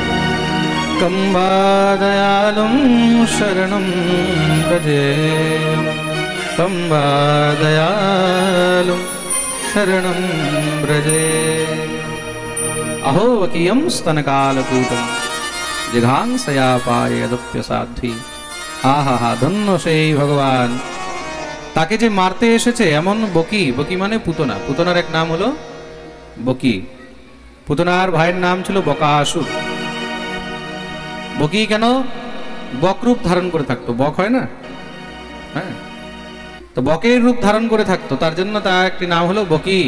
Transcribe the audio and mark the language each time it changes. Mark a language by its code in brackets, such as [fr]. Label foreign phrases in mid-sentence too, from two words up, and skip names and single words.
[sa] कं वा दयालुं शरणं भजे। तं वा दयालुं शरणं व्रजे। अहो वकीयं स्तनकालकूटं जिघांसया पायदप्यसाध्वी। [bn] আহা হা, ধন্য সেই ভগবান, তাকে যে মারতে এসেছে এমন বকি। বকি মানে পুতনা, পুতনার এক নাম হলো বকি। পুতনার ভাইয়ের নাম ছিল বকাসুর। বকি কেন? বকরূপ ধারণ করে থাকতো, বক হয় না, হ্যাঁ, তো বকের রূপ ধারণ করে থাকতো, তার জন্য তার একটি নাম হলো বকি।